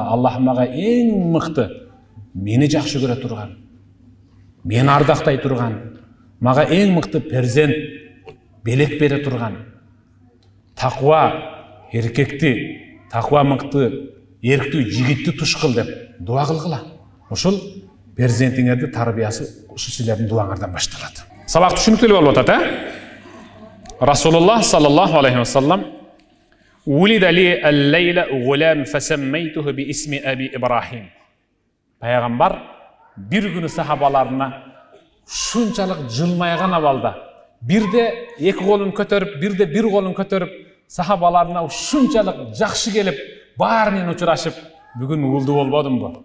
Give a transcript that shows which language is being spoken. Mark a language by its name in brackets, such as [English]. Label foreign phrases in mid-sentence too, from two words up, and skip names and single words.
[Kyrgyz] Аллах мага эң мыкты, мени жакшы көрө турган, мени ардактай турган, мага эң мыкты перзент, белек бере турган, таква эркекти, таква мыкты эрктүү жигитти туш кыл деп дуа кылгыла. Ошол перзентиңерди тарбиясы ушу силердин дуаңардан башталат. Сабак түшүнүктүү болуп атат, [Arabic] رسول الله صلى الله عليه وسلم ولد لي الليلة غلام فسميته باسم أبي إبراهيم. [Kyrgyz] Пайгамбар бир күнү сахабаларына шунчалык жылмайган абалда, бирде эки колун көтөрүп, бирде бир колун көтөрүп, сахабаларына ушунчалык жакшы келип, баары менен учурашып, бүгүн уулду болбодумбу?